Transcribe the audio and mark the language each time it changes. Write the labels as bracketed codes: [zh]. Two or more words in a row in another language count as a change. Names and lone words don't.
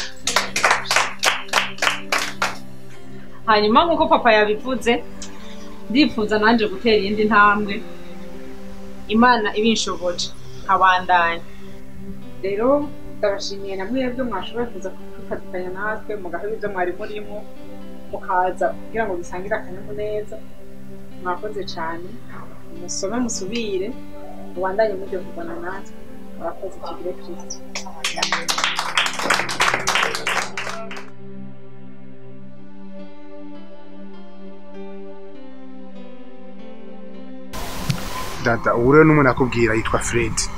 [rn] Hanyuma nk'uko papa yabivuze, ndifuza nanje gutera iyindi ntambwe, Imana ibinshoboje nkabandanya. Rero ndabashimiye namwe ibyo mwashoboye kuza kwifatikanya natwe mugaheba ibyo mwari murimo mukaza kugira ngo bisangire akanyamuneza. Mwakoze cyane, musome musubire mubandanye mujye kuvana natwe. Murakoze. Tugire Kristo. Dada ure n'umuntu akubwira yitwa Fred.